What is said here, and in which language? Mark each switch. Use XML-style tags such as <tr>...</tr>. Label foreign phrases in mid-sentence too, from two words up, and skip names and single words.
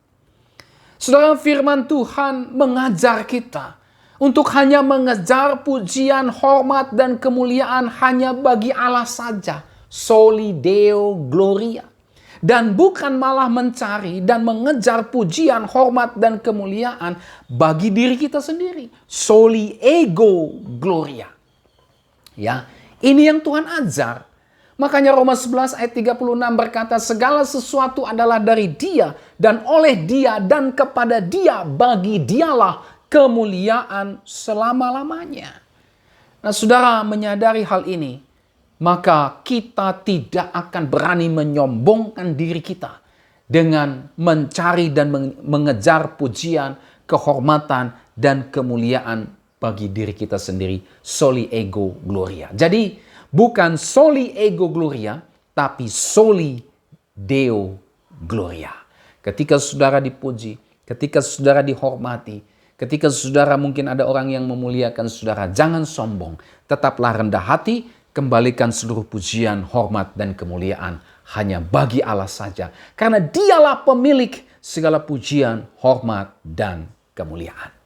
<id>Saudara, firman Tuhan mengajar kita untuk hanya mengejar pujian, hormat, dan kemuliaan hanya bagi Allah saja.</id> <la>Soli Deo Gloria.</la> <id>dan bukan malah mencari dan mengejar pujian, hormat, dan kemuliaan bagi diri kita sendiri.</id> <la>Soli ego gloria.</la> <id>Ya, ini yang Tuhan ajar. Makanya Roma 11 ayat 36 berkata, segala sesuatu adalah dari Dia dan oleh Dia dan kepada Dia, bagi Dialah kemuliaan selama-lamanya. Nah, saudara menyadari hal ini, maka kita tidak akan berani menyombongkan diri kita dengan mencari dan mengejar pujian, kehormatan, dan kemuliaan bagi diri kita sendiri.</id> <la>Soli ego gloria.</la> <id>Jadi, bukan</id> <la>soli ego gloria, tapi soli deo gloria.</la> <id>Ketika saudara dipuji, ketika saudara dihormati, ketika saudara mungkin ada orang yang memuliakan saudara, jangan sombong. Tetaplah rendah hati, kembalikan seluruh pujian, hormat, dan kemuliaan hanya bagi Allah saja. Karena Dialah pemilik segala pujian, hormat, dan kemuliaan.</id>